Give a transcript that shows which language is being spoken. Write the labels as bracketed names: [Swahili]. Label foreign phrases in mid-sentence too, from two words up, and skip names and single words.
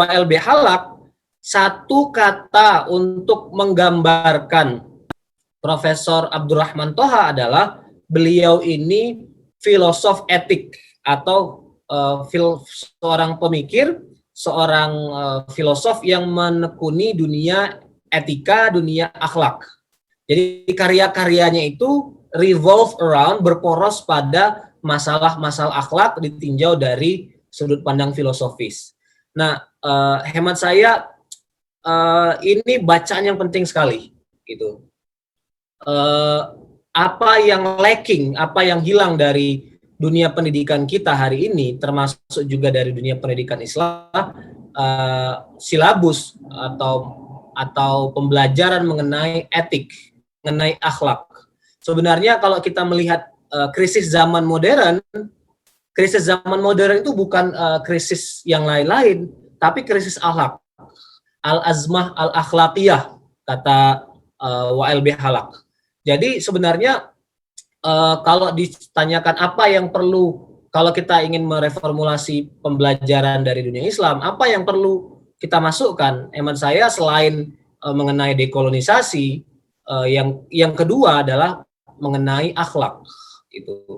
[Indonesian] YLB Halak, satu kata untuk menggambarkan Profesor Abdurrahman Toha adalah beliau ini filosof etik atau seorang pemikir, seorang filosof yang menekuni dunia etika, dunia akhlak. Jadi karya-karyanya itu [English] revolve around, [Indonesian] berporos pada masalah-masalah akhlak ditinjau dari sudut pandang filosofis. Nah, hemat saya ini bacaan yang penting sekali, gitu. eh, apa yang lacking, apa yang hilang dari dunia pendidikan kita hari ini, termasuk juga dari dunia pendidikan Islam, silabus atau pembelajaran mengenai etik, mengenai akhlak. Sebenarnya kalau kita melihat krisis zaman modern itu bukan krisis yang lain-lain, tapi krisis akhlak, [Arabic] الأزمة الأخلاقية, [Indonesian] kata WLB Halak. Jadi sebenarnya kalau ditanyakan apa yang perlu kalau kita ingin mereformulasi pembelajaran dari dunia Islam, apa yang perlu kita masukkan? Hemat saya selain mengenai dekolonisasi, yang kedua adalah mengenai akhlak itu.